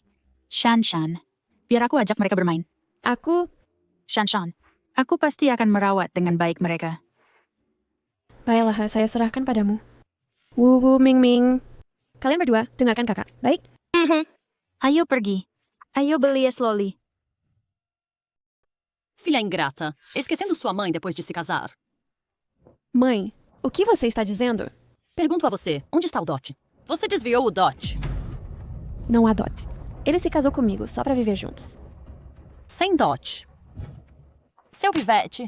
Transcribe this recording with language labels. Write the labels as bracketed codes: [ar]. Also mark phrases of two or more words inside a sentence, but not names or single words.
[id] Shanshan, biar aku ajak mereka bermain. Aku... Shanshan, aku pasti akan merawat dengan baik mereka. Baiklah, saya serahkan padamu. Wu, Mingming. Kalian berdua, dengarkan kakak. Baik? Ayo pergi. Ayo beli es loli. [pt] Filha ingrata, esquecendo sua mãe depois de se casar. Mãe, o que você está dizendo? Pergunto a você, onde está o dote? Você desviou o dote. Não há dote. Ele se casou comigo só pra viver juntos. Sem dote. Seu pivete.